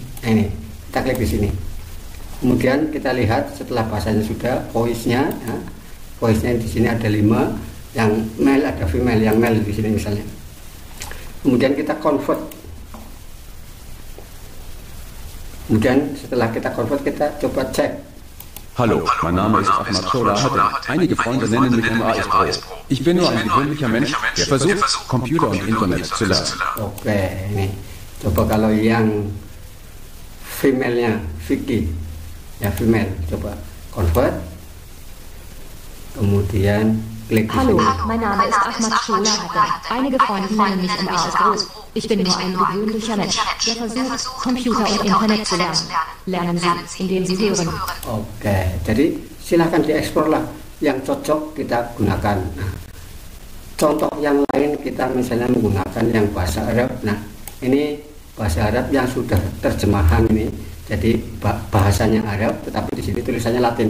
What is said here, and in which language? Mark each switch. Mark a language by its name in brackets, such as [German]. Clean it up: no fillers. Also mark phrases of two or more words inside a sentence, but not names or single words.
[Indonesian] Nah, ini kita klik di sini, kemudian kita lihat setelah bahasanya sudah voice-nya ya. Voice-nya di sini ada 5, yang male ada female, yang male di sini misalnya. Kemudian kita convert. Kemudian setelah kita convert, kita coba cek. [German] Hallo, mein Name ist Ahmad Shalahaddin. Einige Freunde nennen mich MAS-Pro. Ich bin nur ein gewöhnlicher Mensch, der versucht, Computer und Internet zu lernen. [Indonesian] Oke, ini coba kalau yang female-nya, Vicky ya, female, coba convert. Kemudian klik di [German] Hallo, [Indonesian] sini. [German] mein Name ist Ahmad Shalahaddin. Einige Freunde nennen mich MAS-Pro. Ich bin nur ein gewöhnlicher Mensch, der versucht, Computer und Internet zu lernen. Lernen Sie, indem Sie hören. [Indonesian] Oke, jadi silahkan diekspor lah yang cocok kita gunakan. Nah, contoh yang lain kita misalnya menggunakan yang bahasa Arab. Nah, ini bahasa Arab yang sudah terjemahan ini. Jadi bahasanya Arab, tetapi di sini tulisannya Latin.